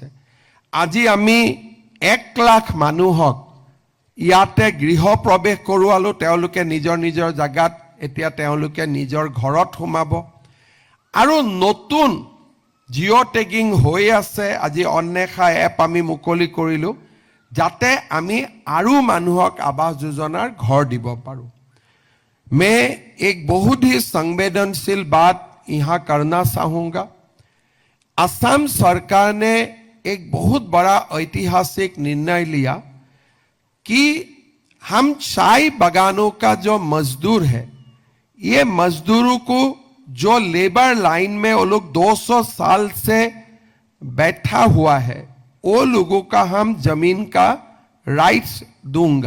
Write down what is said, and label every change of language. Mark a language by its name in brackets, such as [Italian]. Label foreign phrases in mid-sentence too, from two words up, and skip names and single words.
[Assamese] আজি আমি 1 লাখ মানুহক ইয়াতে গৃহ প্ৰৱেশ কৰোৱালো, তেওঁলোকে নিজৰ নিজৰ জাগাত এতিয়া তেওঁলোকে নিজৰ ঘৰত সোমাব আৰু নতুন [English] geo tagging [Assamese] হৈ আছে। আজি অন্বেষা এপ আমি মুকলি কৰিলোঁ যাতে আমি আৰু মানুহক আৱাস যোজনাৰ ঘৰ দিব পাৰোঁ। [Hindi] मैं एक बहुत ही संवेदनशील बात यहाँ करना चाहूँगा। असम सरकार ने एक बहुत बड़ा ऐतिहासिक निर्णय लिया कि हम चाय बागानों का जो मजदूर है, ये मजदूरों को जो [English] labour line [Hindi] में वो लोग 200 साल से बैठा हुआ है, वो लोगों का हम जमीन का राइट्स दूंगा।